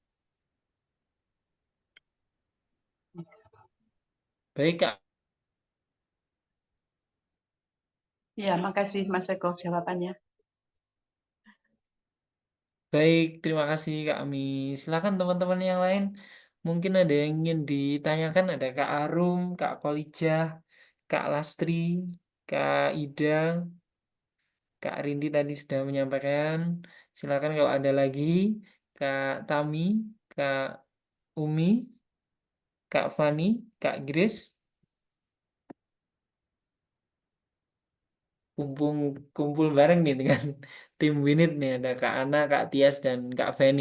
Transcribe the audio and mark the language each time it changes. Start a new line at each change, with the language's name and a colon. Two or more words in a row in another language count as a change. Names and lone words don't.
Indonesian: Baik Kak, Iya, makasih Mas Eko jawabannya. baik terima kasih Kak Ami. Silakan teman-teman yang lain. Mungkin ada yang ingin ditanyakan, ada Kak Arum, Kak Kolijah, Kak Lastri, Kak Ida, Kak Rinti tadi sudah menyampaikan. Silakan kalau ada lagi, Kak Tami, Kak Umi, Kak Fani, Kak Grace. Kumpul kumpul bareng nih dengan tim Winit nih, ada Kak Ana, Kak Tias dan Kak Feni.